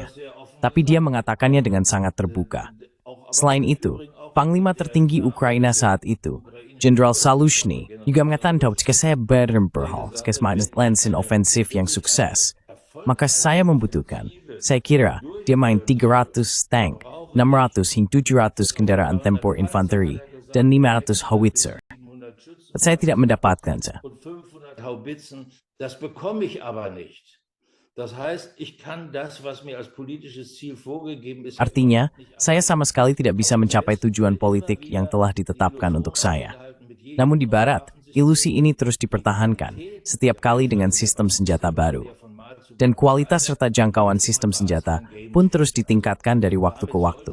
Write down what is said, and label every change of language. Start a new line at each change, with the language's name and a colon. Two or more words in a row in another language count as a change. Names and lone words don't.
Indonesian: Tapi dia mengatakannya dengan sangat terbuka. Selain itu, Panglima tertinggi Ukraina saat itu, Jenderal Salushny, juga mengatakan bahwa jika saya berhal, jika lensin ofensif yang sukses, maka saya membutuhkan, saya kira, dia main 300 tank, 600 hingga 700 kendaraan tempur infanteri, dan 500 howitzer. Saya tidak mendapatkannya.
German: Das bekomme ich aber nicht. Das heißt, ich kann das, was mir als politisches Ziel vorgegeben ist.
Indonesian: Artinya, saya sama sekali tidak bisa mencapai tujuan politik yang telah ditetapkan untuk saya. Namun di Barat, ilusi ini terus dipertahankan setiap kali dengan sistem senjata baru. Dan kualitas serta jangkauan sistem senjata pun terus ditingkatkan dari waktu ke waktu.